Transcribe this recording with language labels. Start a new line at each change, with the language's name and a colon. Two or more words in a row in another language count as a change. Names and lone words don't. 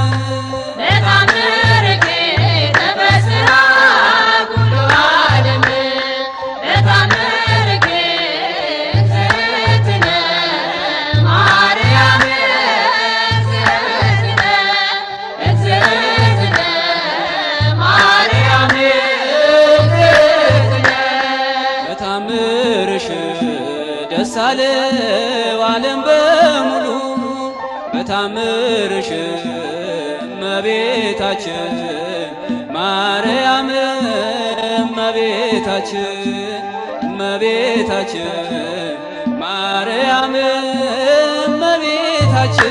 Geez: በታምርኪ ተፈስሃ ኩሉ ዓለም በታምርኪ እግዝእትነ ማርያም እግዝእትነ እግዝእትነ ማርያም እግዝእትነ
Amharic: በታምርሽ ደስ አለው ዓለም በሙሉ በታምርሽ እመቤታችን ማርያም እመቤታችን እመቤታችን ማርያም እመቤታችን